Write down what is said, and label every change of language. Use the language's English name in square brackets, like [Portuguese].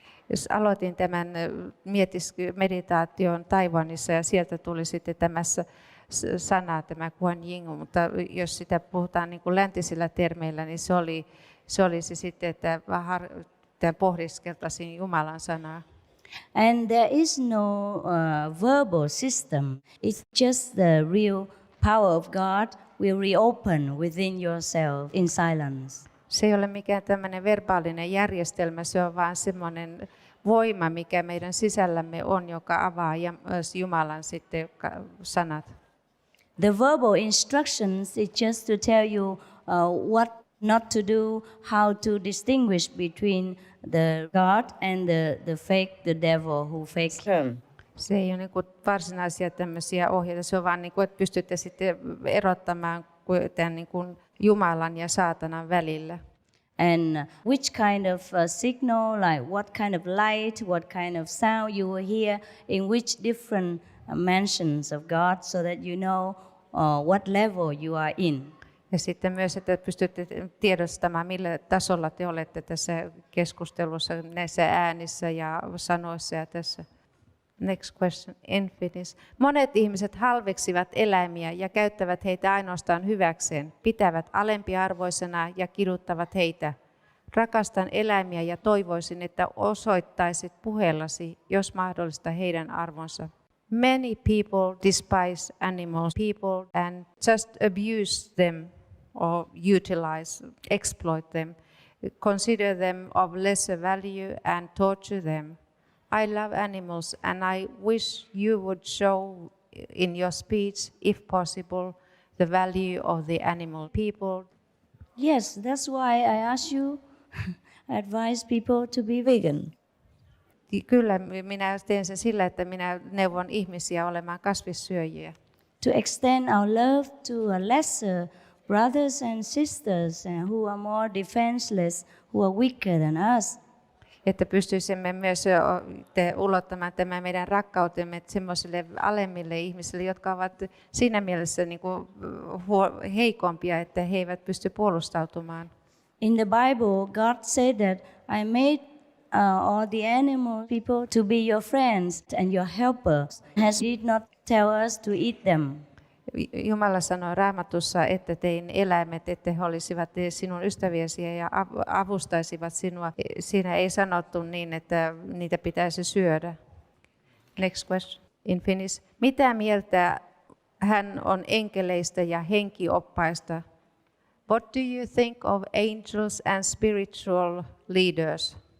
[Finnish] Jos aloitin tämän meditaation Taiwanissa ja sieltä tuli sitten tämä sana, tämä Kuan Yin, mutta jos sitä puhutaan niin kuin läntisillä termeillä, niin se oli sitten, että pohdiskeltaisiin Jumalan sanaa. [English] And there is no verbal system. It's just the real power of God will reopen within yourself in silence. [Finnish] Se ei ole mikään tämmöinen verbaalinen järjestelmä, se on vaan semmoinen voima, mikä meidän sisällämme on, joka avaa Jumalan sitten sanat. [English] The verbal instructions is just to tell you what not to do, how to distinguish between the God and the fake, the devil who fake. [Finnish] Se ei ole niin kuin varsinaisia tämmöisiä ohjeita, se on vaan niin kuin, että pystytte sitten erottamaan tämän niin kuin Jumalan ja saatanan välillä. [English] And which kind of signal, like what kind of light, what kind of sound you will hear in which different mansions of God, so that you know what level you are in. [Finnish] Ja sitten myös, että pystytte tiedostamaan, millä tasolla te olette tässä keskustelussa, näissä äänissä ja sanoissa ja tässä. [English] Next question, in Finnish. [Finnish] Monet ihmiset halveksivat eläimiä ja käyttävät heitä ainoastaan hyväkseen, pitävät alempiarvoisena ja kiduttavat heitä. Rakastan eläimiä ja toivoisin, että osoittaisit puheellasi, jos mahdollista, heidän arvonsa. [English] Many people despise animals, people, and just abuse them or utilize, exploit them, consider them of lesser value and torture them. I love animals and I wish you would show in your speech, if possible, the value of the animal people. Yes, that's why I ask you, advise people to be vegan. [Finnish] Kyllä, minä teen sen sillä, että minä neuvon ihmisiä olemaan kasvissyöjiä. [English] To extend our love to a lesser brothers and sisters who are more defenseless, who are weaker than us. [Finnish] Että pystyisimme myös ulottamaan tämän meidän rakkautemme semmoisille alemmille ihmisille, jotka ovat siinä mielessä niin kuin heikompia, että he eivät pysty puolustautumaan. [English] In the Bible, God said that I made all the animal people to be your friends and your helpers. He did not tell us to eat them. [Finnish] Jumala sanoi Raamatussa, että tein eläimet, että he olisivat sinun ystäviäsi ja avustaisivat sinua. Siinä ei sanottu niin, että niitä pitäisi syödä. [English] Next question in Finnish. [Finnish] Mitä mieltä hän on enkeleistä ja henkioppaista? [English] What do you think of angels and spiritual leaders?